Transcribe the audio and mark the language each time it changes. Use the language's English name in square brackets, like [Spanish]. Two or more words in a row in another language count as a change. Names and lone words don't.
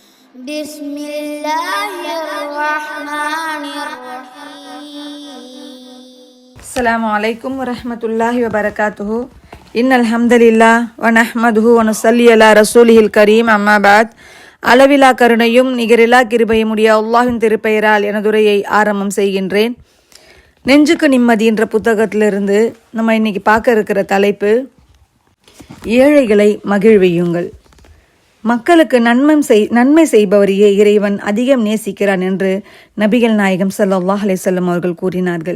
[Arabic] بسم الله الرحمن الرحيم. السلام عليكم ورحمة الله وبركاته. إن الحمد لله ونحمده ونصلي على رسوله الكريم أما بعد. [Tamil] அளவிலா கருணையும் நிகரிலா கிருபையும் உடைய அல்லாஹ்வின் திருப்பெயரால் எனதுரையை ஆரம்பம் செய்கின்றேன். நெஞ்சுக்கு நிம்மதி என்ற புத்தகத்திலிருந்து நம்ம இன்னைக்கு பார்க்க இருக்கிற தலைப்பு, ஏழைகளை மகிழ்வியுங்கள். மக்களுக்கு நன்மை செய்பவரையே இறைவன் அதிகம் நேசிக்கிறான் என்று நபிகள் நாயகம் [Arabic] صلى الله عليه وسلم [Tamil] அவர்கள் கூறினார்கள்.